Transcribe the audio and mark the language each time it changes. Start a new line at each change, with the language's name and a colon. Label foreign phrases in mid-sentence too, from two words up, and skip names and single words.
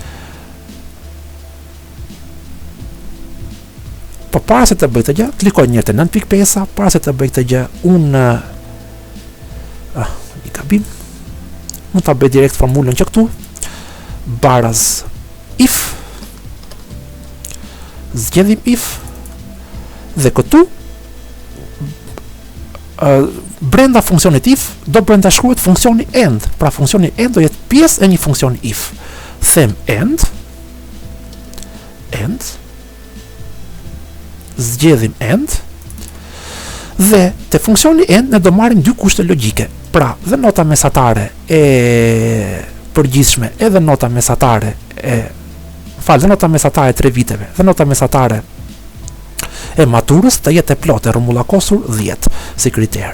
Albanian: Po para se të bëj këtë gjë, klikoj një herë te 9.5, para se të bëj këtë gjë, unë një gabim, mund ta bëj direkt formulën që këtu, baraz if, zgjedhim if, dhe këtu brenda funksionit if do brenda shkruhet funksioni end. Pra funksioni end do jetë pjesë e një funksioni if. Them end, zgjedhim end, dhe te funksioni end ne do marrim dy kushte logjike. Pra, dhe nota mesatare e përgjithshme edhe nota mesatare dhe nota mesatare 3 viteve dhe nota mesatare e maturës të jetë e plotë e rrumullakosur 10 si kriter.